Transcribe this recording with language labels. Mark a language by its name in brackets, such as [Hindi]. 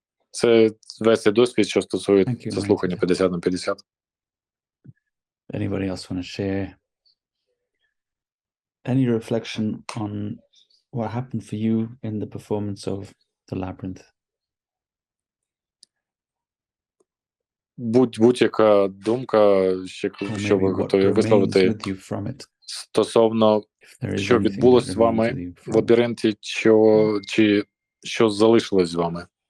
[Ukrainian] Це весь цей досвід, що стосується слухання 50 на 50. [English] Anybody else want to share any reflection on what happened for you in the performance of the labyrinth? [Ukrainian] Будь-яка думка, що ви готові висловити стосовно, що відбулося з вами в лабіринті, чи що залишилось з вами.